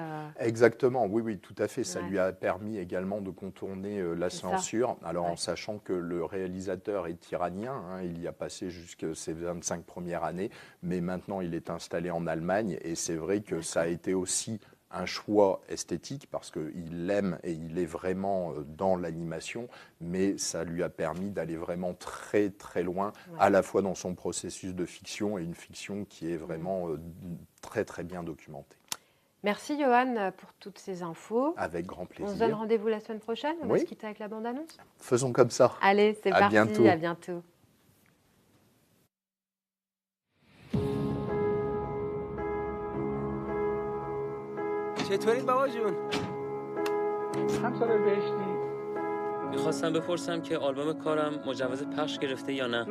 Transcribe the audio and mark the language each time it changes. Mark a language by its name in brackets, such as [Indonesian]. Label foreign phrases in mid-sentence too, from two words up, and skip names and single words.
[French] Exactement, oui, tout à fait. Ça lui a permis également de contourner la censure, alors en sachant que le réalisateur est iranien, hein, il y a passé jusqu'à ses 25 premières années, mais maintenant il est installé en Allemagne, et c'est vrai que ça a été aussi un choix esthétique parce qu'il aime et il est vraiment dans l'animation, mais ça lui a permis d'aller vraiment très loin, à la fois dans son processus de fiction et une fiction qui est vraiment très bien documentée. Merci Johan pour toutes ces infos. Avec grand plaisir. On se donne rendez-vous la semaine prochaine, on va se quitter avec la bande-annonce. Faisons comme ça. Allez, c'est parti, bientôt. À bientôt. [Persian] چطورید بابا جون؟ همسر بهشتی میخواستم بپرسم که آلبوم کارم مجوز پخش گرفته یا نه؟